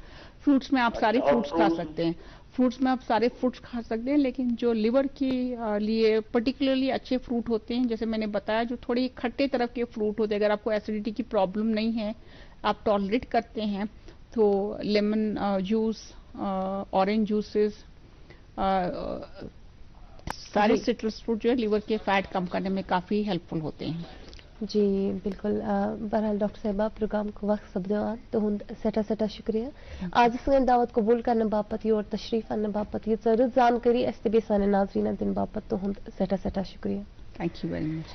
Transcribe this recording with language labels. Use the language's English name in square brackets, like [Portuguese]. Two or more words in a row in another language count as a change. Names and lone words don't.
[Hindi] फ्रूट्स में आप सारे फ्रूट्स खा सकते हैं, फ्रूट्स में आप सारे फ्रूट्स खा सकते हैं, लेकिन जो लिवर के लिए पर्टिकुलरली अच्छे फ्रूट होते हैं, जैसे मैंने बताया, जो थोड़ी खट्टे तरफ के फ्रूट होते हैं, अगर आपको एसिडिटी की प्रॉब्लम नहीं है, आप टॉलरेट करते हैं, तो [English] lemon juice, orange juices, [Hindi] सारे [English] citrus fruit [Hindi] जो है लिवर के फैट कम करने में काफी हेल्पफुल होते हैं। जी बिल्कुल। [Kashmiri] बहरहाल डॉक्टर साहिबा प्रोग्राम को वक्त सपदवान तुहद सठा शुक्रिया आज सन दावत कबूल करने बापत योर तशरीफ आने बापत ये रत जानकारी अस सान नाजरीन दिन बापत तुहद सठा शुक्रिया। [English] thank you very much